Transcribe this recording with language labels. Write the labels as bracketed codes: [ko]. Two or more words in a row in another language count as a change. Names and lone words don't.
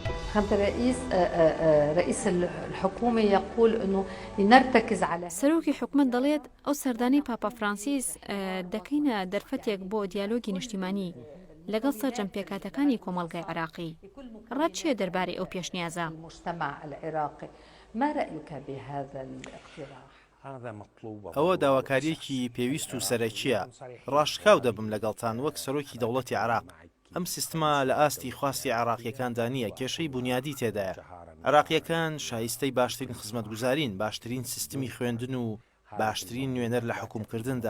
[ar] فخامة الرئيس رئيس الحكومة يقول أنه لنرتكز على [ckb] سەرۆکی حکومەت دەڵێت ئەو سەردانی پاپا فرانسیس دەکەینە دەرفەتێک بۆ دیالۆگی نیشتیمانی لەگەڵ سەرجەم پێکاتەکانی کۆمەڵگەی عراقی. ڕەت چیە دەربارەی ئەو پێشنیازە؟ [ar] المجتمع العراقي ما رأيك بهذا الاقتراح؟ [ckb] ئەوە داواکاریەکی پێویست و سەرەکیە. ڕاشکاو دەبم لەگەڵتان وەک سەرۆکی دەوڵەتی عراق. ئەم سیستما لە ئاستی خواستی عراقیەکاندا نییە، کێشەی بنیادی تێدایە. عراقیەکان شایستەی باشترین خزمەتگوزارین، باشترین سیستمی خوێندن و باشترین نوێنەر لە حکومکردندا.